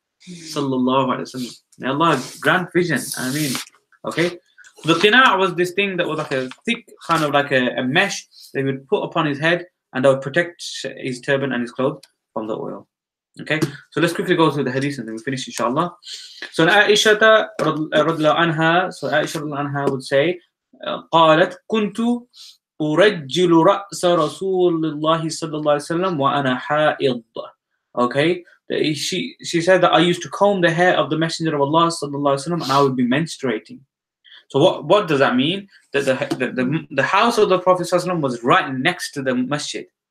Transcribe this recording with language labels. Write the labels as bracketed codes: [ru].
[ar] Sallallahu alaihi wasallam. [en] May Allah grant vision. I mean, okay. The qina' was this thing that was like a thick kind of like a mesh they would put upon his head, and that would protect his turban and his clothes from the oil. Okay, so let's quickly go through the hadith and then we finish inshallah. So Aisha radhiyallahu anha, so Aisha radhiyallahu anha would say, [ar] قالت كنت أرجل رأس رسول الله صلى الله عليه وسلم وأنا حائض. [en] Okay, she said that I used to comb the hair of the Messenger of Allah [ar] sallallahu alaihi wasallam [en] and I would be menstruating. So what does that mean? That the house of the Prophet [ar] sallallahu alaihi wasallam [en] was right next to the masjid.